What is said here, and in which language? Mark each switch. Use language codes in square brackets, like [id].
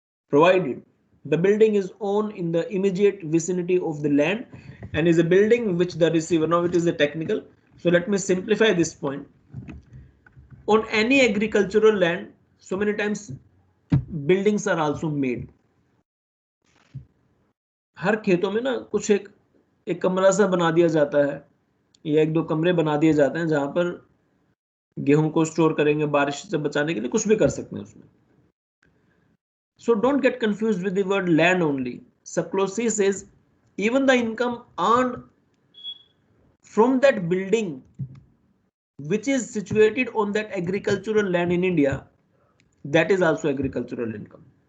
[en] provided the building is owned in the immediate vicinity of the land and is a building which the receiver, now it is a technical, so let me simplify this point. On any agricultural land, so many times buildings are also made. [hi] हर खेतों में ना कुछ एक कमरा सा बना दिया जाता है या एक दो कमरे बना दिए जाते हैं जहां पर गेहूं को स्टोर करेंगे, बारिश से बचाने के लिए कुछ भी कर सकते हैं उसमें. [en] So don't get confused with the word land only. Subclause C says even the income earned from that building which is situated on that agricultural land in India, that is also agricultural income.